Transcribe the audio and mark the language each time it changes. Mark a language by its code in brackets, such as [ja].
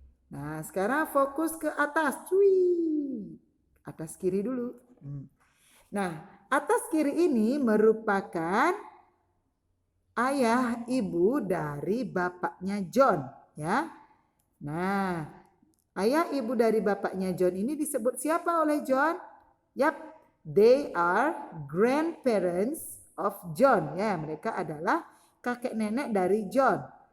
[id] Nah, sekarang fokus ke atas. Cuy. Atas kiri dulu. Nah, atas kiri ini merupakan ayah ibu dari bapaknya John. Ya, nah ayah ibu dari bapaknya John ini disebut siapa oleh John? [en] Yap, they are grandparents of John. [id] Ya, mereka adalah kakek nenek dari John.